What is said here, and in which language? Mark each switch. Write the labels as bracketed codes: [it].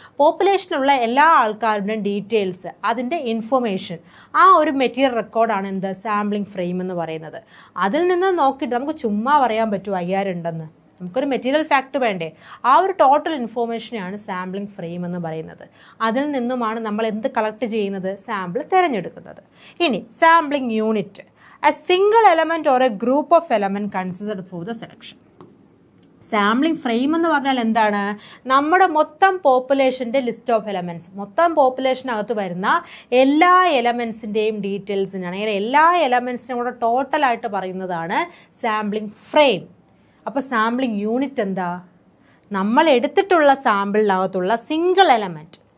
[ml] പോപ്പുലേഷനിലുള്ള എല്ലാ ആൾക്കാരുടെയും ഡീറ്റെയിൽസ്, അതിൻ്റെ ഇൻഫർമേഷൻ, ആ ഒരു മെറ്റീരിയൽ റെക്കോർഡാണ് എന്ത്? സാമ്പിളിംഗ് ഫ്രെയിം എന്ന് പറയുന്നത്. അതിൽ നിന്ന് നോക്കിയിട്ട് നമുക്ക് ചുമ്മാ പറയാൻ പറ്റുമോ 5000 ഉണ്ടെന്ന്? നമുക്കൊരു മെറ്റീരിയൽ ഫാക്ട് വേണ്ടേ? ആ ഒരു ടോട്ടൽ ഇൻഫോർമേഷനെയാണ് സാമ്പിളിംഗ് ഫ്രെയിം എന്ന് പറയുന്നത്. അതിൽ നിന്നുമാണ് നമ്മൾ എന്ത് കളക്ട് ചെയ്യുന്നത്? സാമ്പിൾ തിരഞ്ഞെടുക്കുന്നത്. [en] ഇനി sampling unit, a single element or a group of element considered for the selection. [ml] Sampling frame എന്ന് പറഞ്ഞാൽ എന്താണ്? നമ്മുടെ മൊത്തം പോപ്പുലേഷൻ്റെ ലിസ്റ്റ് ഓഫ് എലമെൻറ്റ്സ്, മൊത്തം പോപ്പുലേഷനകത്ത് വരുന്ന എല്ലാ എലമെൻസിൻ്റെയും ഡീറ്റെയിൽസിനാണ്, അല്ലെങ്കിൽ എല്ലാ എലമെൻസിനും കൂടെ ടോട്ടലായിട്ട് പറയുന്നതാണ് സാമ്പിളിംഗ് ഫ്രെയിം. അപ്പോൾ സാമ്പിളിംഗ് യൂണിറ്റ് എന്താ? നമ്മൾ എടുത്തിട്ടുള്ള സാമ്പിളിനകത്തുള്ള സിംഗിൾ എലമെൻറ്റ്.